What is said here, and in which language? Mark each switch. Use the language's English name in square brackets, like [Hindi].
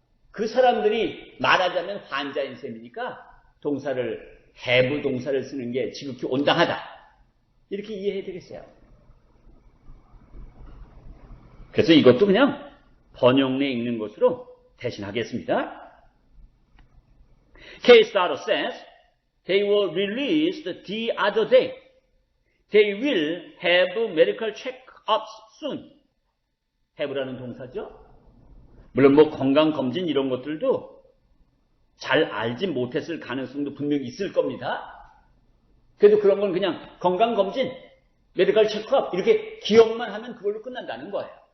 [Korean] 그 사람들이 말하자면 환자인 셈이니까 동사를 have 동사를 쓰는 게 지극히 온당하다. 이렇게 이해해야 되겠어요. 그래서 이것도 그냥 번역내에 읽는 것으로 대신하겠습니다. [English] K-Star says they were released the other day. They will have medical check-ups soon. [Korean] have라는 동사죠. 물론 뭐 건강검진 이런 것들도 잘 알지 못했을 가능성도 분명히 있을 겁니다. 그래도 그런 건 그냥 건강검진, 메디컬 체크업 이렇게 기억만 하면 그걸로 끝난다는 거예요.